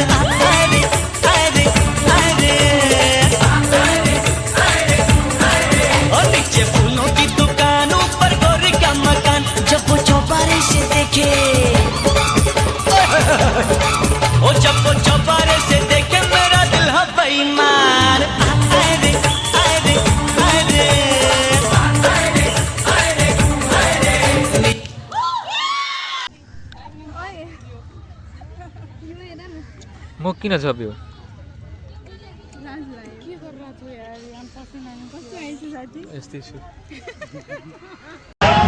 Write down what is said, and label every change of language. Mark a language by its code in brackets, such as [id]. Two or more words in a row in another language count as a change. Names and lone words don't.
[hi] अरे अरे अरे और नीचे फूलों की दुकान, ऊपर गोरी का मकान। जब वो चौबारे से देखे, ओ जब वो चौबारे से देखे मेरा दिल है बेईमान। अरे अरे अरे [ne] म किन छप्यो यस्तै छु